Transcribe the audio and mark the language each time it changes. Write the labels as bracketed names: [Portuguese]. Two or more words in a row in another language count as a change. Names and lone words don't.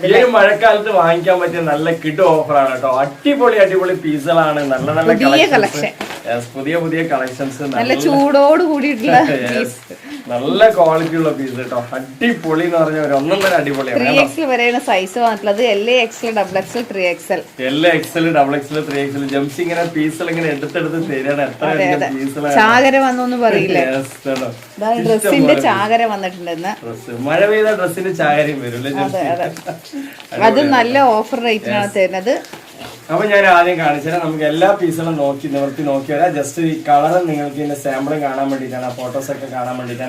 [Malayalam] ഈ ഒരു മഴക്കാലത്ത് വാങ്ങിക്കാൻ പറ്റിയ നല്ല കിഡ് ഓഫറാണ് കേട്ടോ. അടിപൊളി പീസുകളാണ്. നല്ല നല്ല കളക്ഷൻ, പുതിയ കളക്ഷൻസ്, നല്ല ചൂടോട് കൂടിയിട്ടുള്ള നല്ല ക്വാളിറ്റി ഉള്ള പീസ് കേട്ടോ. അടിപൊളി എന്ന് പറഞ്ഞ ഒരു ഒന്നൊന്നര അടിപൊളിയാണ്. 3XL വരെയാണ് സൈസ് വന്നിട്ടുള്ളത്. LXL, XXL, 3XL. LXL, XXL, 3XL. ജംസ് ഇങ്ങനെ പീസുകൾ ഇങ്ങനെ എടുത്തെടുത്ത് തരാണ്. എത്ര പീസുകളാണ്. ചാകര വന്നൊന്നും പറയില്ലേ, ഡ്രസ്സിന്റെ ചാകര വന്നിട്ടുണ്ടെന്ന്. മഴ പെയ്ത ഡ്രസ്സിന്റെ ചാകരയും വരും. അത് നല്ല ഓഫർ റേറ്റിനാണ് തരുന്നത്. അപ്പൊ ഞാൻ ആദ്യം കാണിച്ചാൽ നമുക്ക് എല്ലാ പീസുകളും നിവർത്തി നോക്കിയാൽ ജസ്റ്റ് ഈ കളർ നിങ്ങൾക്ക് ഇതിന്റെ സാമ്പിളും കാണാൻ വേണ്ടിട്ടാണ്, ഫോട്ടോസ് ഒക്കെ കാണാൻ വേണ്ടിട്ടാണ്.